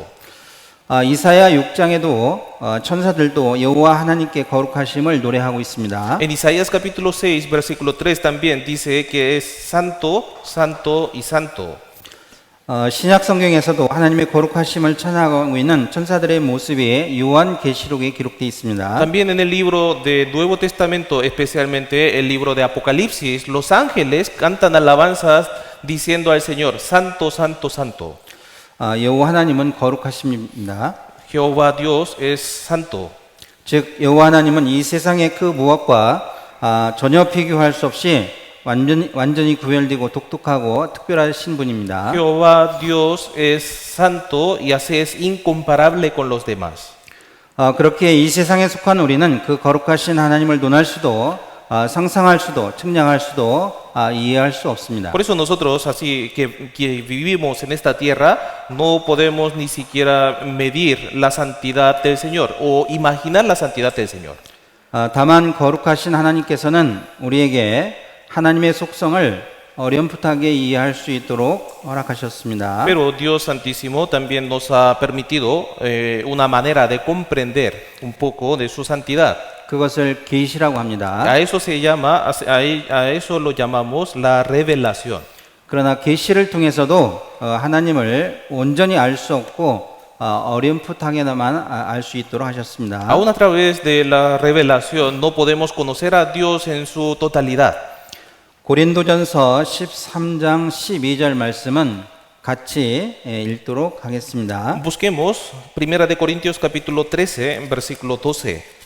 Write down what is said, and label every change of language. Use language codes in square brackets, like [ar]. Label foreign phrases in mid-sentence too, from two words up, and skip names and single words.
[ko] 이사야 6장에도 천사들도 여호와 하나님께 거룩하심을 노래하고 있습니다. [es] En Isaías capítulo 6, versículo 3 también dice que es santo, santo y santo. [ko] 신약 성경에서도 하나님의 거룩하심을 찬양하고 있는 천사들의 모습이 요한계시록에 기록되어 있습니다. [es] También en el libro del Nuevo Testamento, especialmente el libro de Apocalipsis, los ángeles cantan alabanzas diciendo al Señor, santo, santo, santo. [ko] 여호와 하나님은 거룩하십니다. [es] Jehová Dios es santo. [ko] 즉 여호와 하나님은 이 세상의 그 무엇과 전혀 비교할 수 없이 완전히 구별되고 독특하고 특별하신 분입니다. [es] Jehová Dios es santo y así es incomparable con los demás. [ko] 그렇게 이 세상에 속한 우리는 그 거룩하신 하나님을 논할 수도 상상할 수도 측량할 수도 이해할 수 없습니다. [es] Por eso nosotros, así que vivimos en esta tierra, no podemos ni siquiera medir la santidad del Señor o imaginar la santidad del Señor. [ko] 다만 거룩하신 하나님께서는 우리에게 하나님의 속성을 어렴풋하게 이해할 수 있도록 허락하셨습니다. [es] Pero Dios Santísimo también nos ha permitido una manera de comprender un poco de su santidad. [ko] 그것을 계시라고 합니다. [es] A eso se llama, a eso lo llamamos la revelación. [ko] 그러나 계시를 통해서도 하나님을 온전히 알 수 없고 어렴풋하게만 알 수 있도록 하셨습니다. [es] Aún a través de la revelación no podemos conocer a Dios en su totalidad. [ko] 고린도전서 13장 12절 말씀은 같이 읽도록 하겠습니다. [es] Busquemos 1 de Corintios capítulo 13, versículo 12.